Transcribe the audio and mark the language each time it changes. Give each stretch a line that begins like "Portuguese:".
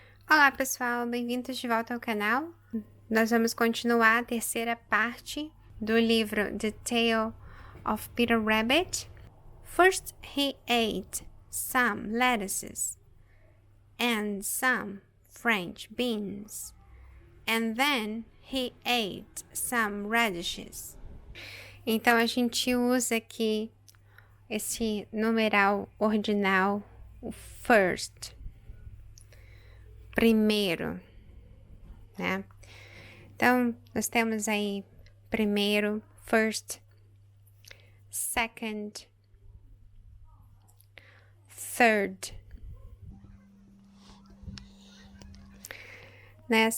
Portuguese: Olá pessoal, bem-vindos de volta ao canal. Nós vamos continuar a terceira parte do livro The Tale of Peter Rabbit.
English: First he ate some lettuces and some French beans, and then he ate some radishes.
Portuguese: Então a gente usa aqui esse numeral ordinal, o first, primeiro, né? Então, nós temos aí primeiro, first, second, third, né?